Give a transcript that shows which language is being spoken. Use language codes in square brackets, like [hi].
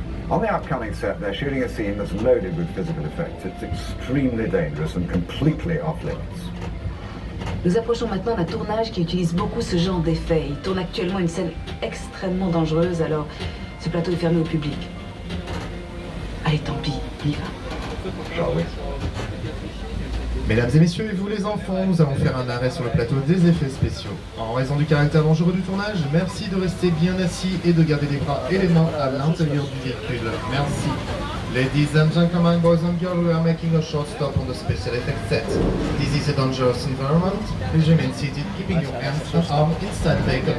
[en] On the upcoming set, they're shooting a scene that's loaded with physical effects. It's extremely dangerous and completely off limits. [fr] Nous approchons maintenant d'un tournage qui utilise beaucoup ce genre d'effets. Il tourne actuellement une scène extrêmement dangereuse, alors ce plateau est fermé au public. Allez, tant pis, on y va. [en] Shall we? [fr] Mesdames et messieurs, et vous les enfants, nous allons faire un arrêt sur le plateau des effets spéciaux. En raison du caractère dangereux du tournage, merci de rester bien assis et de garder les bras et les mains à l'intérieur du véhicule. Merci. [en] Ladies and gentlemen, boys and girls, we are making a short stop on the special effects set. This is a dangerous environment. Please remain seated, keeping your hands and arms inside the vehicle.